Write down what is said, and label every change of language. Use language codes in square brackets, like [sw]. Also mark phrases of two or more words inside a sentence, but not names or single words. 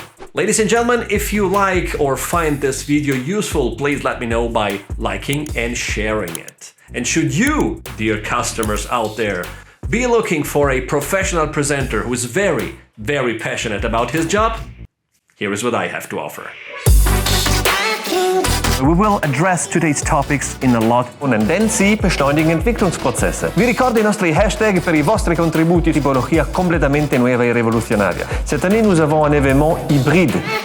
[en] Ladies and gentlemen, if you like or find this video useful, please let me know by liking and sharing it. And should you, dear customers out there, be looking for a professional presenter who is very passionate about his job, here is what I have to offer. We will address today's topics in a lot. [de] Tendenzi beschleunigen Entwicklungsprozesse. [it] Vi ricordo i nostri hashtag per i vostri contributi, tipologia completamente nuova e rivoluzionaria. [fr] Cette année, nous avons un événement hybride.